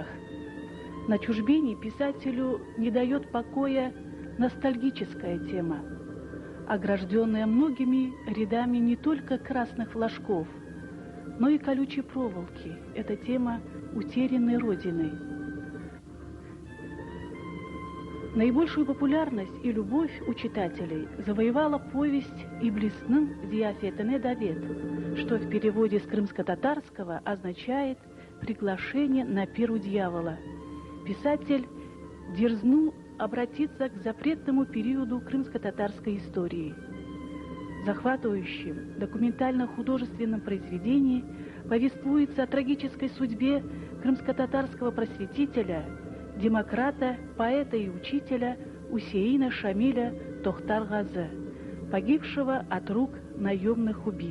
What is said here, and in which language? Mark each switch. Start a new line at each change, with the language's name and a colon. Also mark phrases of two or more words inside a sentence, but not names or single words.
Russian: На чужбине писателю не дает покоя ностальгическая тема, огражденная многими рядами не только красных флажков, но и колючей проволоки. Это тема утерянной Родины. Наибольшую популярность и любовь у читателей завоевала повесть «Иблисның зияфетіне давет», что в переводе с крымско-татарского означает «приглашение на пир у дьявола». Писатель дерзнул обратиться к запретному периоду крымско-татарской истории. В захватывающем документально-художественном произведении повествуется о трагической судьбе крымско-татарского просветителя, демократа, поэта и учителя Усейна Шамиля Тохтар-Газы, погибшего от рук наемных убийц.